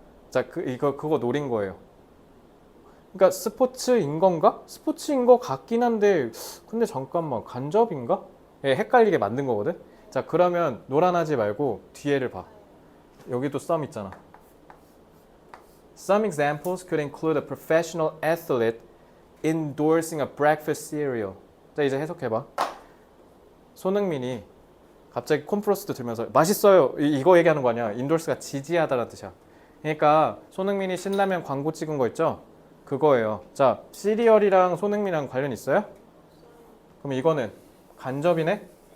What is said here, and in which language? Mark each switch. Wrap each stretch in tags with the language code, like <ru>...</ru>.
<ko>자, 그거 노린 거예요. 그러니까 스포츠인 건가? 스포츠인 거 같긴 한데 근데 잠깐만 간접인가? 헷갈리게 만든 거거든. 자, 그러면 노란하지 말고 뒤에를 봐. 여기도 썸 있잖아.</ko> <en>Some examples could include a professional athlete endorsing a breakfast cereal.</en> <ko>자, 이제 해석해봐. 손흥민이 갑자기 콘프로스트 들면서 맛있어요. 이거 얘기하는 거 아니야. 인돌스가 지지하다라는 뜻이야. 그러니까 손흥민이 신라면 광고 찍은 거 있죠? 그거예요. 자, 시리얼이랑 손흥민이랑 관련 있어요? 그럼 이거는 간접이네?</ko>